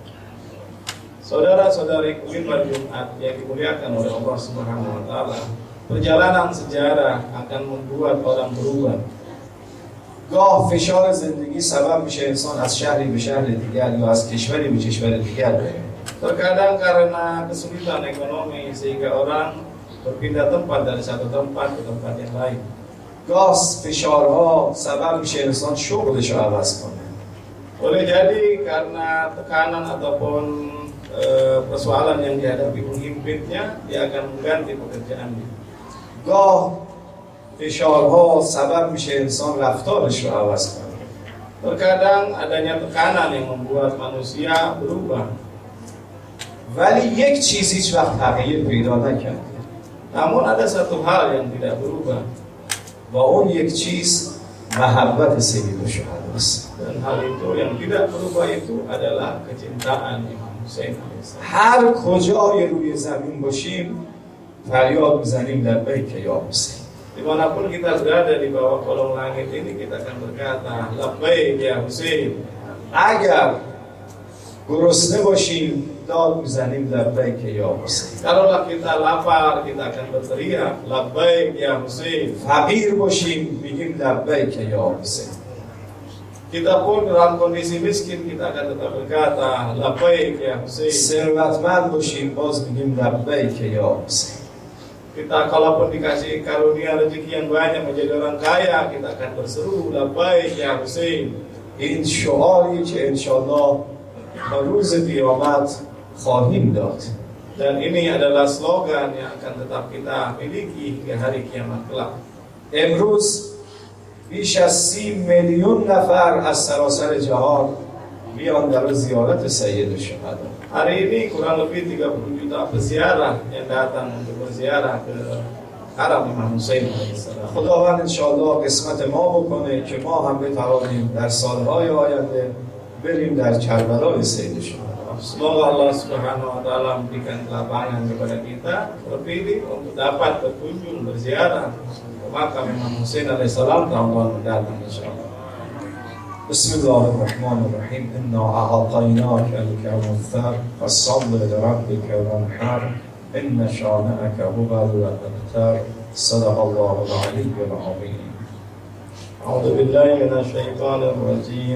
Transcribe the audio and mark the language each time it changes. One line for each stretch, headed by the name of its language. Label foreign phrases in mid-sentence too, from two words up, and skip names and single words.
Indonesian: Saudara-saudariku pada Jumat yang dimuliakan oleh Allah
Arabic: سبحانه وتعالى,
Indonesian: perjalanan sejarah akan membuat orang berubah.
Persian: گاه فشار زندگی سبب میشه انسان از شهری به شهر دیگر یا از کشوری به کشور دیگر بره.
Indonesian: Terkadang karena kesulitan ekonomi sehingga orang berpindah tempat dari satu tempat ke tempat yang lain.
Persian: گاه فشارها سبب میشه انسان شغلش رو عوض کنه.
Indonesian: Boleh jadi karena tekanan ataupun persoalan yang dihadapi pemimpinnya, dia akan mengganti pekerjaannya.
Persian: گاه فشارها سبب میشه انسان رفتارش رو عوض کنه.
Indonesian: Terkadang adanya tekanan yang membuat manusia berubah.
Persian: ولی یک چیز هیچ وقت تغییر پیدا نکرده.
Indonesian: Namun ada satu hal yang tidak berubah,
Persian: و اون یک چیز محبت سید الشهدا است.
Indonesian: dan hal itu yang tidak berubah itu adalah kecintaan Imam Hussein alaihissalam.
Persian: هر کجای روی زمین باشیم فریاد میزنیم
Arabic: لبیک یا حسین.
Indonesian: Dimanapun kita berada di bawah kolong langit ini, kita akan berkata
Arabic: لبيك يا حسين.
Persian: اگر گرسنه باشیم داد میزنیم
Arabic: لبیک یا حسین.
Indonesian: Kalaulah kita lapar, kita akan berteriak
Arabic: لبيك يا حسين.
Persian: فقیر باشیم میگیم
Arabic: لبیک یا حسین.
Indonesian: Kita pun dalam kondisi miskin, kita akan tetap berkata
Arabic: لبيك يا حسين.
Persian: ثروتمند باشیم باز میگیم
Arabic: لبیک یا حسین.
Indonesian: Kita kalaupun dikasih karunia rezeki yang banyak menjadi orang kaya, kita akan berseru
Arabic: لبيك يا حسين.
Persian: این شعاری که انشالله تا روز قیامت خواهیم داد.
Indonesian: Dan ini adalah slogan yang akan tetap kita miliki hingga hari kiamat kelak.
Persian: امروز بیش از 30 میلیون نفر از سراسر جهان میان در زیارت سید الشهدا.
Indonesian: Hari ini kurang lebih 30 juta peziarah yang datang untuk berziarah ke haram Imam Hussein alaihissalam.
Persian: خداوند انشاءالله قسمت ما بکنه که ما هم بتوانیم در سالهای آینده بریم در کربلای سید الشهدا.
Indonesian: Semoga Allah
Arabic: سبحانه وتعالى
Indonesian: memberikan kelapangan kepada kita terpilih untuk dapat berkunjung berziarah ke makam Imam Hussein alaihissalam tahun-tahun mendatang insyaallah.
Arabic: بسم الله الرحمن الرحیم انا اعطیناک الکوثر فصل لربک وانحر ان شانئک هو الابتر صدق الله العلی العظیم. أعوذ بالله من الشيطان الرجيم.